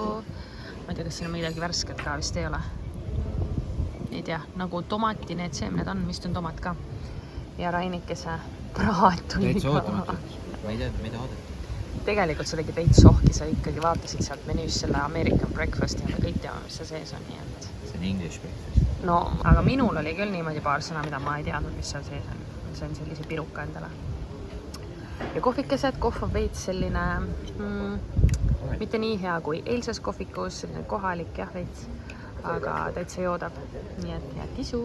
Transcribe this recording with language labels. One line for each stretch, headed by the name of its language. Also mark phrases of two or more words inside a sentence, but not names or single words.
Estonian: Ma ei tea, kas siin on midagi värsket ka, vist ei ole. Ei tea, nagu tomati need seemned on, vist on tomat ka. Ja Rainikese praat tuli ka. Ma ei tea, mida oodata. Tegelikult sa tegid veits sohki, sa ikkagi vaatasid sealt menüüs selle
English: American breakfasti
Estonian: ja me kõik teame, mis see sees on, nii et... See on
English: English breakfast.
Estonian: No, aga minul oli küll niimoodi paar sõna, mida ma ei teadnud, mis seal sees on. See on sellise piruka endale. Ja kohvikesed, kohv on veits selline mitte nii hea kui eilses kohvikus, selline kohalik jah veits, aga täitsa joodab. Nii et hea kisu!